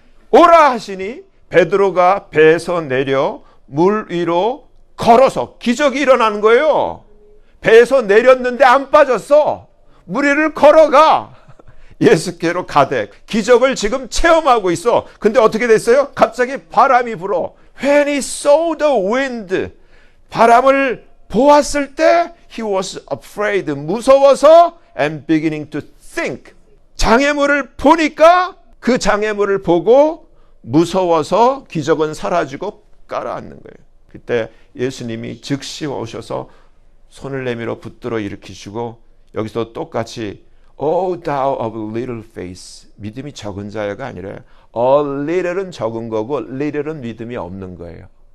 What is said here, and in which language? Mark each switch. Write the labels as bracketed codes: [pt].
[ko] 오라 하시니 베드로가 배에서 내려 물 위로 걸어서 기적이 일어나는 거예요. 배에서 내렸는데 안 빠졌어. 물 위를 걸어가. 예수께로 가되 기적을 지금 체험하고 있어. 근데 어떻게 됐어요? 갑자기 바람이 불어. [en] When he saw the wind, [ko] 바람을 보았을 때 [en] he was afraid, [ko] 무서워서 [en] and beginning to think. [ko] 장애물을 보니까 그 장애물을 보고 무서워서 기적은 사라지고 깔아앉는 거예요. 그때 예수님이 즉시 오셔서 손을 내밀어 붙들어 일으키시고 여기서 똑같이 [en] O thou of little faith, [ko] 믿음이 적은 자여가 아니라 a little은 적은 거고 little은 믿음이 없는 거예요.